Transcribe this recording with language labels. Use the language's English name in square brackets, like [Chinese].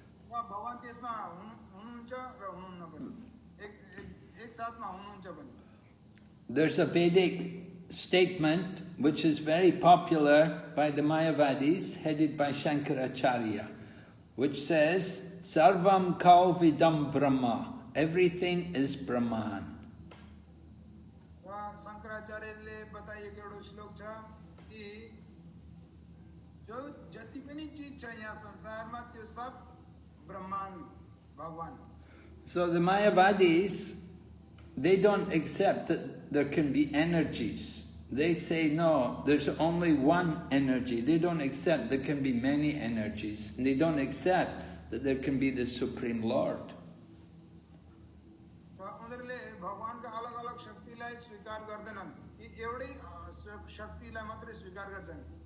[Nepali] भगवान त्यसमा हुनुहुन्छ र हुनुहुन्न पनि, एक साथमा हुनुहुन्छ पनि। [English] There's a Vedic statement which is very popular by the Mayavadis, headed by Shankaracharya, which says, [Sanskrit] Sarvam Kalvidam Brahma, [English] everything is Brahman. [Nepali] शंकराचार्यले बताइएको एउटा श्लोक छ कि जो जति पनि चीज छ यहाँ संसारमा त्यो सब ब्रह्माण्ड भगवान। [English] So the Mayavadis, they don't accept that there can be energies. They say no, there's only one energy. They don't accept there can be many energies. And they don't accept that there can be the Supreme Lord. [Nepali] उनीहरूले भगवानका अलग-अलग शक्तिलाई स्वीकार गर्दैनन्, यी एउटै शक्तिलाई मात्रै स्वीकार गर्छन्।